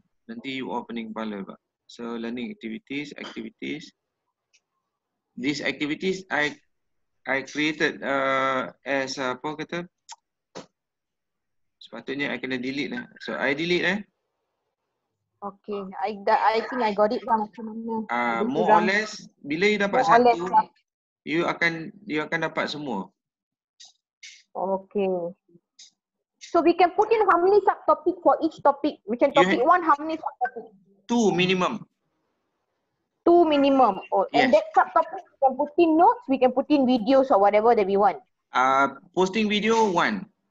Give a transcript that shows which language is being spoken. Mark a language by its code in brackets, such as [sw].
[ms] Nanti [en] you opening [ms] kepala Pak. [en] So learning activities. These activities I created as [ms] apa kata? Sepatutnya [en] I [ms] kena [en] delete lah. So I delete Okay, I think I got it [ms] lah macam mana. [en] More or less [ms] bila you dapat satu, you akan dapat semua. [en] Okay. So we can put in how many subtopic for each topic? [ms] Macam [en] topic 1, how many subtopic? 2 minimum. 2 minimum. And that subtopic we can put in notes, we can put in videos or whatever that we want. Posting video 1.